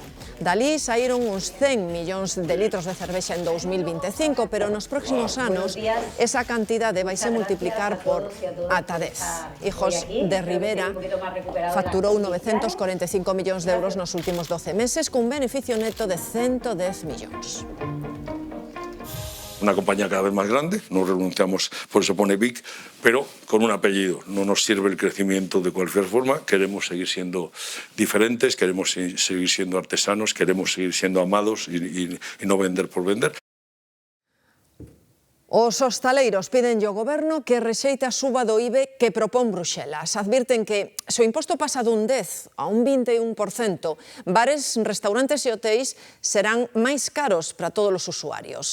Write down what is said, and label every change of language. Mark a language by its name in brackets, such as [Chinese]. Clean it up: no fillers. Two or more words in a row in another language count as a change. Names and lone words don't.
[Galician] Dalí saíron uns 100 millóns de litros de cervexa en 2025, pero nos próximos anos esa cantidade vaise multiplicar por ata 10. Hijos de Rivera facturou 945 millóns de euros nos últimos 12 meses, cun beneficio neto de 110 millóns. [Spanish] Una compañía cada vez más grande, no renunciamos, por eso pone BIC, pero con un apellido. No nos sirve el crecimiento de cualquier forma, queremos seguir siendo diferentes, queremos seguir siendo artesanos, queremos seguir siendo amados y no vender por vender. [Galician] Os hostaleiros piden ao goberno que rexeite a suba do IBE que propón Bruxelas. Advirten que se o imposto pasa dun 10 a un 21%, bares, restaurantes e hotéis serán máis caros para todos os usuarios.